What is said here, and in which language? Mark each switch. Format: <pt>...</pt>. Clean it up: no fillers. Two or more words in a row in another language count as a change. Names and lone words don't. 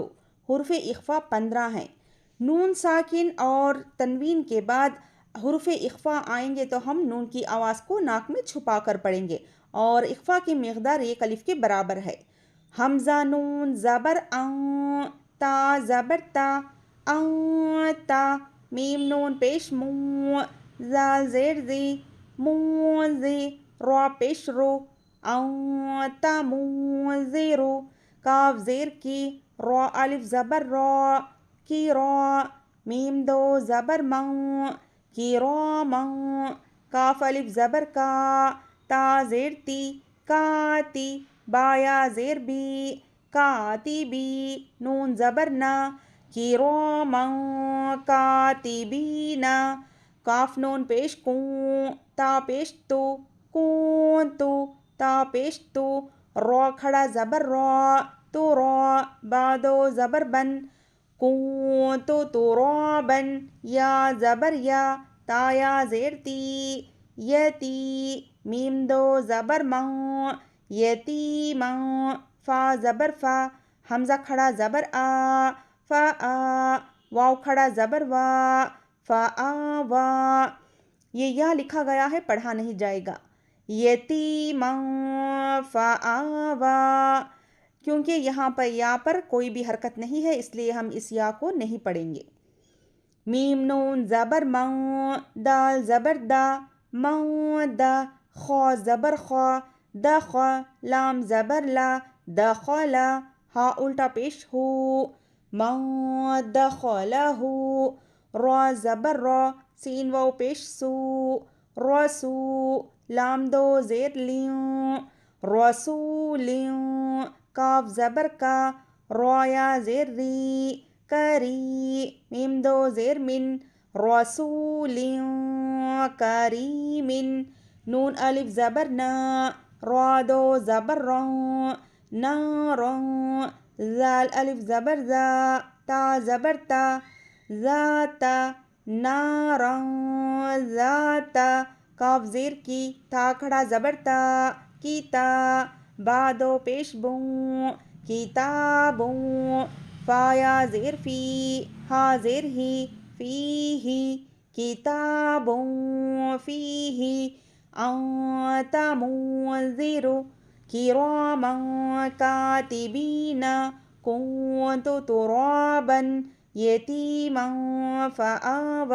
<ur>حروف اخفا 15 ہیں۔ نون ساکن اور تنوین کے بعد حروف اخفا آئیں گے تو ہم نون کی آواز کو ناک میں چھپا کر پڑھیں گے، اور اخفا کی مقدار ایک الف کے برابر ہے۔ حمزہ نون زبر ان، تا زبر تا، تا، میم نون پیش مو، زال زیر زی، موزی، را پیش رو، تموزرو، کاف زیر کی، را الف زبر را، کی را، میم دو زبر من، کی را من، کاف الف زبر کا، تا زیر تی، کاتی، بایا زیر بی، کاتبی، نون زبر نا، کی را من کاتبینا، کاف نون پیش کون، تا پیش تو، کون تو، تا پیش تو، را کھڑا زبر را، تو را، با دو زبر بن، کون تو ترابن، یا زبر یا، تا یا زیر تی، یتی، میم دو زبر من، یتیمن، فا زبر فا، حمزہ کھڑا زبر آ، فا آ، واو کھڑا زبر وا، فا آ وا، یہ یا لکھا گیا ہے، پڑھا نہیں جائے گا۔ یتیمن فا آ وا، کیونکہ یہاں پر یا پر کوئی بھی حرکت نہیں ہے، اس لیے ہم اس یا کو نہیں پڑھیں گے۔ میم نون زبر من، دال زبر دا، من دا، خا زبر خا، دخا، لام زبر لا، دخلا، ہا الٹا پیش ہو، من دخلہ، را زبر را، سین واو پیش سو، رسو، لام دو زیر لیوں، رسولیں، کاف زبر کا، را یا زیر ری، کری، میم دو زیر من، رسول کریم، نون الف زبر نا، را دو زبر رن، نارن، زال الف زبر زا، تا زبر تا، ذاتا، نارن ذاتا، کاف زیر کی، تا کھڑا زبر تا، کیتا، با دو پیش بوں، کتابوں، فا یا زیر فی، ہا زیر ہی، فیہی، کتابوں فیہی،</ur> <ar>انت منذر، کراما کاتبین، کنت ترابا، یتیما فآوی۔</ar>